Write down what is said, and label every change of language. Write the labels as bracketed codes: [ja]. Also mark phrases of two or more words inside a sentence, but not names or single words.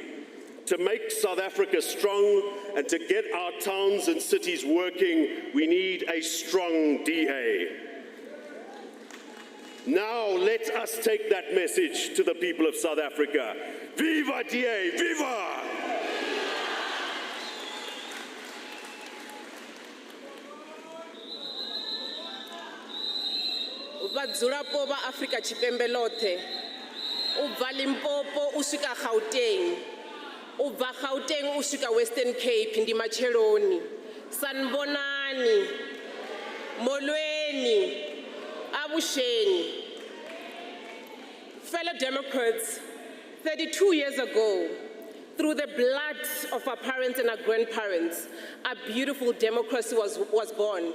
[en] To make South Africa strong and to get our towns and cities working, we need a strong DA. Now let us take that message to the people of South Africa. Viva DA, viva! [ve] Vhadzulapo vha Afrika Tshipembe ḽoṱhe, u bva Limpopo u swika Gauteng, u bva Gauteng u swika Western Cape ndi matsheloni. [zu] Sanibonani, molweni, avuxeni. [en] Fellow Democrats, 32 years ago, through the blood of our parents and our grandparents, a beautiful democracy was born.